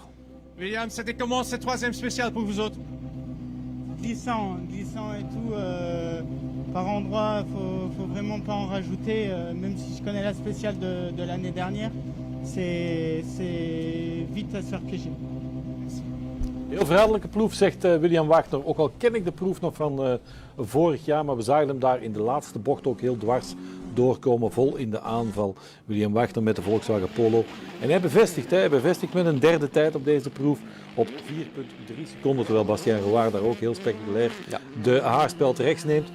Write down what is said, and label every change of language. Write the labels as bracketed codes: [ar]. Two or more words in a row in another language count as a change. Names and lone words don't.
[fr] William, c'était comment cette troisième spéciale pour vous autres? Glissant et tout. Par endroit, faut vraiment pas en rajouter. Même si je connais la spéciale de l'année dernière, c'est vite à se faire piéger. [nl] Heel verraderlijke proef, zegt William Wagner. Ook al ken ik de proef nog van vorig jaar, maar we zagen hem daar in de laatste bocht ook heel dwars doorkomen, vol in de aanval. William Wagner met de Volkswagen Polo. En hij bevestigt met een derde tijd op deze proef op 4,3 seconden, terwijl Bastien Rouard daar ook heel spectaculair de haarspeld rechts neemt.